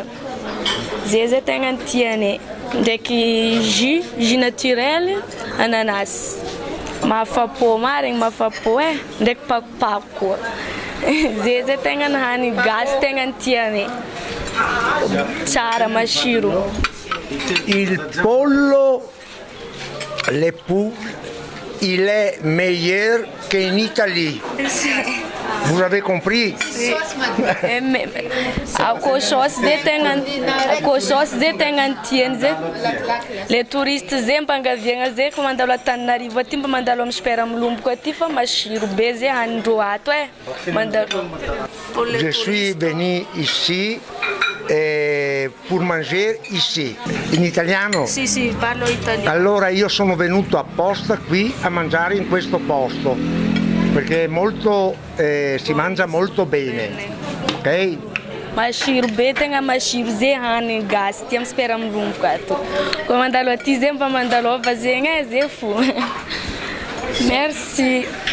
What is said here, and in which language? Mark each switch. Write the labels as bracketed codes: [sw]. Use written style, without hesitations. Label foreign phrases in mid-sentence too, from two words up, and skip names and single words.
[mg] Zay tegna tianay. Ndraiky [fr] jus naturel [mg] ananas. Mafapo marigny mafapo ndraiky pakopako. Zay tegna hani gas tegna tianay. Tsara mashiro. [it] Il pollo, [fr] le poules, il est meilleur qu'en Italie. Vous avez compris? [mg] Akoho saosy zay tegna tiany zay. [fr] Les touristes [mg] zay mpangaviagna zay fa mandalo a Tananarivo aty mba mandalo amin'ny Super Milomboka aty fa mashiro be zay hanindreo ato mandalo. [fr] Je suis venu ici pour manger ici, [it] in italiano? Sì, parlo italiano. Allora io sono venuto apposta qui a mangiare in questo posto, perché si mangia molto bene, ok? [mg] Mashiro be tegna mashiro zay hanigny gasy ty amin'ny Super Milomboka ato. Koa mandalo aty zay mba mandalo ova zegny zay fo. Merci.